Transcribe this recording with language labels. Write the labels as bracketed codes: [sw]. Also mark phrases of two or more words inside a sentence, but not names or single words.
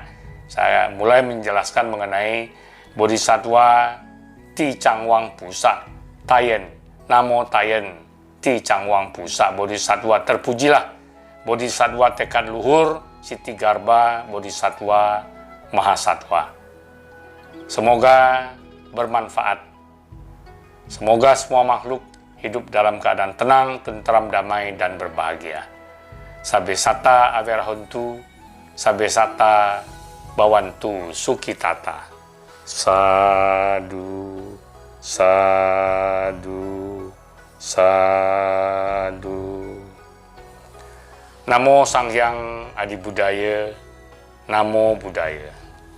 [id] Saya mulai menjelaskan mengenai Bodhisattva Ti Chang Wang Pusa, Tayen, Namo Tayen Ti Chang Wang Pusa, Bodhisattva terpujilah, Bodhisattva tekad luhur, Siti Garba, Bodhisattva Mahasattva. Semoga bermanfaat. Semoga semua makhluk hidup dalam keadaan tenang, tentram, damai, dan berbahagia. [pi] Sabe sata averahontu, sabe sata bawantu sukitata. Sadu, sadu, sadu. Namo Sang Hyang Adi Budaya, Namo Buddhaya.